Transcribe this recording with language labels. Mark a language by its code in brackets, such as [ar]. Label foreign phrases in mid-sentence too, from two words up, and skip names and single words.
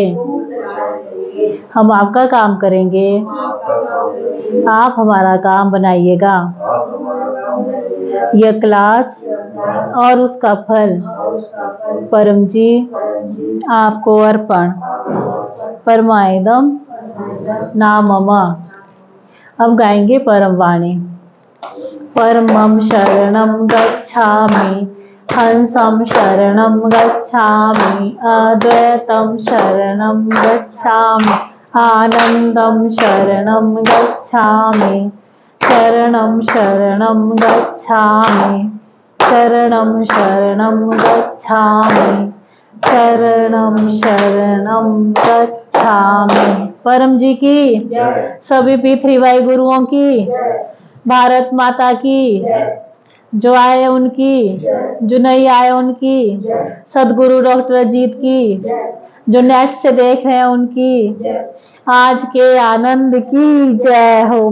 [hi] हम आपका काम करेंगे, आप हमारा काम बनाइएगा। यह क्लास और उसका फल परम जी आपको अर्पण। [sa] परमाइदम नाममा। [hi] अब गाएंगे परम वाणी। [sa] परमं शरणं गच्छामि, हंसं शरणं गच्छामि, अद्वैतं शरणं गच्छामि, आनंदं शरणं गच्छामि, शरणं शरणं गच्छामि, शरणं शरणं गच्छामि, शरणं शरणं गच्छामि। [hi] परम जी की, सभी P3Y गुरुओं की, भारत माता की, जो आए उनकी, जो नहीं आए उनकी, सदगुरु डॉक्टर अजीत की, जो नेट से देख रहे हैं उनकी, आज के आनंद की जय हो।